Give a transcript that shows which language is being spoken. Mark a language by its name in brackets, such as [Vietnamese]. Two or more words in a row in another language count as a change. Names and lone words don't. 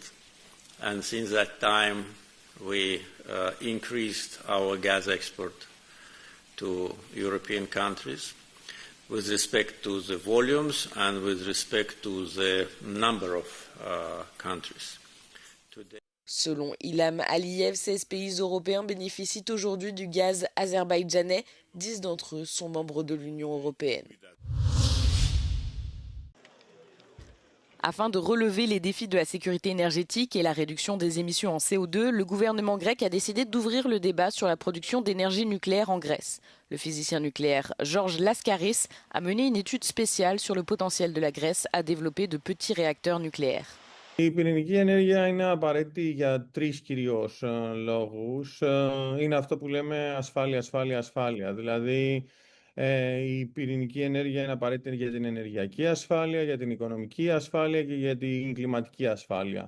[English] And since that time we increased our gas export to European countries with respect to the volumes and with respect to the number of countries. Today... [French] Selon Ilham Aliyev, 16 pays européens bénéficient aujourd'hui du gaz azerbaïdjanais. 10 d'entre eux sont membres de l'Union européenne. Afin de relever les défis de la sécurité énergétique et la réduction des émissions en CO2, le gouvernement grec a décidé d'ouvrir le débat sur la production d'énergie nucléaire en Grèce. Le physicien nucléaire Georges Laskaris a mené une étude spéciale sur le potentiel de la Grèce à développer de petits réacteurs nucléaires. [Greek] Η πυρηνική ενέργεια είναι απαραίτητη για 3 κυρίως λόγους. Είναι αυτό που λέμε ασφάλεια. Δηλαδή, η πυρηνική ενέργεια είναι απαραίτητη για την ενεργειακή ασφάλεια, για την οικονομική ασφάλεια και για την κλιματική ασφάλεια.